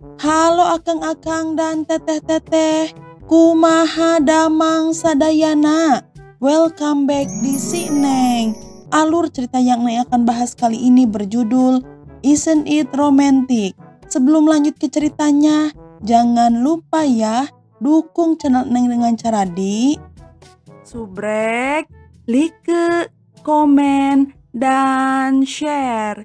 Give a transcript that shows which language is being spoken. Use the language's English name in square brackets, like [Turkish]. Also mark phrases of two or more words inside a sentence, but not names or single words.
[Sundanese] Halo akang-akang dan teteh-teteh, kumaha damang sadayana. [English] Welcome back di Si Neng. [Indonesian] Alur cerita yang Neng akan bahas kali ini berjudul Isn't It Romantic? Sebelum lanjut ke ceritanya, jangan lupa ya dukung channel Neng dengan cara di subrek, like, komen, dan share.